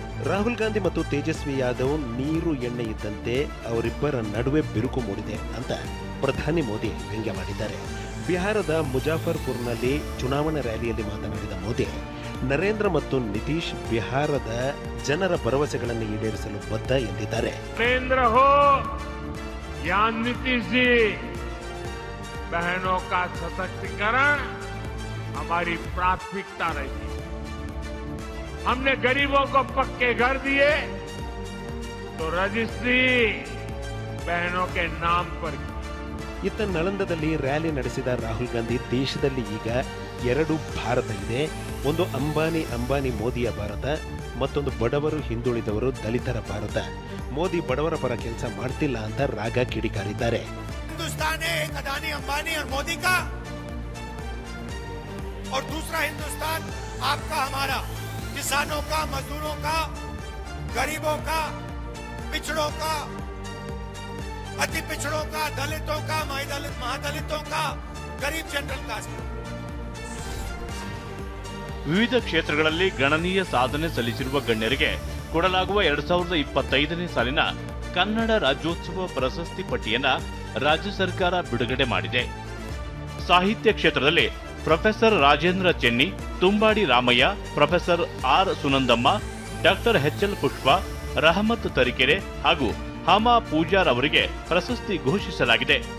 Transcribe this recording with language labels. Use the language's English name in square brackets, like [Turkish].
[Kannada] ರಾಹುಲ್ ಗಾಂಧಿ ಮತ್ತು ತೇಜಸ್ವಿ ಯಾದವ್ ನೀರು ಎಣ್ಣೆ ಇದ್ದಂತೆ ಅವರಿಬ್ಬರ ನಡುವೆ ಬಿರುಕು ಮೂಡಿದೆ ಅಂತ ಪ್ರಧಾನಿ ಮೋದಿ ವ್ಯಂಗ್ಯ ಮಾಡಿದ್ದಾರೆ. ಬಿಹಾರದ ಮುಜಾಫರ್ಪುರ್ನಲ್ಲಿ ಚುನಾವಣಾ ರ್ಯಾಲಿಯಲ್ಲಿ ಮಾತನಾಡಿದ ಮೋದಿ, ನರೇಂದ್ರ ಮತ್ತು ನಿತೀಶ್ ಬಿಹಾರದ ಜನರ ಭರವಸೆಗಳನ್ನು ಈಡೇರಿಸಲು ಬದ್ಧ ಎಂದಿದ್ದಾರೆ. [Hindi] नरेंद्र हो या नीतीश जी, बहनों का सशक्तिकरण हमारी प्राथमिकता रही. हमने गरीबों को पक्के घर दिए तो रजिस्ट्री बहनों के नाम पर की. [Kannada] ಇತ್ತ ನಳಂದದಲ್ಲಿ ರ್ಯಾಲಿ ನಡೆಸಿದ ರಾಹುಲ್ ಗಾಂಧಿ, ದೇಶದಲ್ಲಿ ಈಗ ಎರಡು ಭಾರತ ಇದೆ. ಒಂದು ಅಂಬಾನಿ ಮೋದಿಯ ಭಾರತ, ಮತ್ತೊಂದು ಬಡವರು ಹಿಂದುಳಿದವರು ದಲಿತರ ಭಾರತ. ಮೋದಿ ಬಡವರ ಪರ ಕೆಲಸ ಮಾಡ್ತಿಲ್ಲ ಅಂತ ರಾಗ ಕಿಡಿಕಾರಿದ್ದಾರೆ. [Hindi] हिंदुस्तान है एक अदानी अंबानी और मोदी का, और दूसरा हिंदुस्तान आपका हमारा, किसानों का, मजदूरों का, गरीबों का, पिछड़ों का, अति पिछड़ों का, दलितों का, महादलितों का, गरीब जनरल कास्ट. [Kannada] ವಿವಿಧ ಕ್ಷೇತ್ರಗಳಲ್ಲಿ ಗಣನೀಯ ಸಾಧನೆ ಸಲ್ಲಿಸಿರುವ ಗಣ್ಯರಿಗೆ ಕೊಡಲಾಗುವ 2025ನೇ ಸಾಲಿನ ಕನ್ನಡ ರಾಜ್ಯೋತ್ಸವ ಪ್ರಶಸ್ತಿ ಪಟ್ಟಿಯನ್ನ ರಾಜ್ಯ ಸರ್ಕಾರ ಬಿಡುಗಡೆ ಮಾಡಿದೆ. ಸಾಹಿತ್ಯ ಕ್ಷೇತ್ರದಲ್ಲಿ professor Rajendra Chenni, Tumbadi Ramaiah, professor R Sunandamma, doctor HL ಪುಷ್ಪ, ರಹಮತ್ ತರೀಕೆರೆ ಹಾಗೂ ಹಾಮಾ ಪೂಜಾರ್ ಅವರಿಗೆ ಪ್ರಶಸ್ತಿ ಘೋಷಿಸಲಾಗಿದೆ.